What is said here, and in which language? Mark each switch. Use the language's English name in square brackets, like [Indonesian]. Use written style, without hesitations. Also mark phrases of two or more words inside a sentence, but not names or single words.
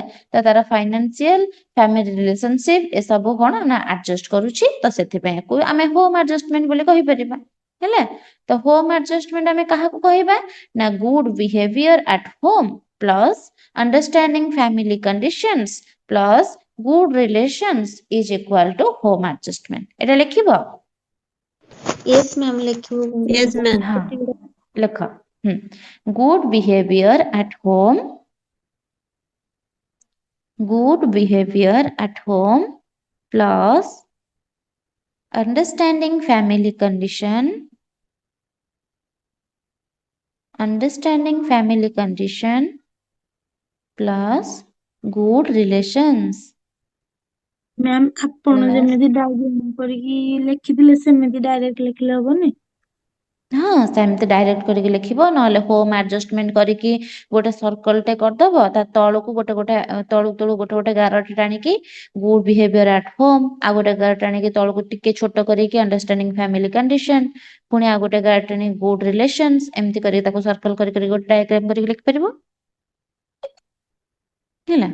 [Odia] ତ ତାର [English] financial family relationship [Odia] ଏସବୁ କଣ ନା ଆଡଜଷ୍ଟ କରୁଛି ତ ସେଥିପାଇଁ ଆମେ [English] home adjustment [Odia] ବୋଲି କହିପାରିବା ହେଲା। [English] ତ home adjustment [Odia] ଆମେ କାହାକୁ କହିବା ନା [English] good behavior at home plus understanding family conditions plus good relations is equal to home adjustment। [Odia] ଏଟା ଲେଖିବ [English] yes ma'am लिखियो Yes, ma'am. [Odia] ହଁ ଲେଖ [English] good behavior at home plus understanding family condition plus good relations। [Odia] ମ୍ୟାମ୍ ଆପଣ [English] Plus [Odia] ଯେମିତି ଡାଇଗ୍ରାମ କରିକି ଲେଖିଥିଲେ ସେମିତି ଡାଇରେକ୍ଟ ଲେଖିଲେ ହବନି? ହଁ ସେମିତି ଡାଇରେକ୍ଟ କରିକି ଲେଖିବ, ନହେଲେ [English] home adjustment [Odia] କରିକି ଗୋଟେ ସର୍କଲଟେ କରିଦବ, ତା ତଳକୁ ଗୋଟେ ଗୋଟେ ଗାରଟେ ଟାଣିକି [English] good behavior at home, [Odia] ଆଉ ଗୋଟେ ଗାର ଟାଣିକି ତଳକୁ ଟିକେ ଛୋଟ କରିକି [English] understanding family condition, [Odia] ପୁଣି ଆଉ ଗୋଟେ ଗାର ଟାଣିକି [English] good relations, [Odia] ଏମିତି କରିକି ତାକୁ ସର୍କଲ କରି ଗୋଟେ ଡାଇଗ୍ରାମ କରିକି ଲେଖିପାରିବ ହେଲା।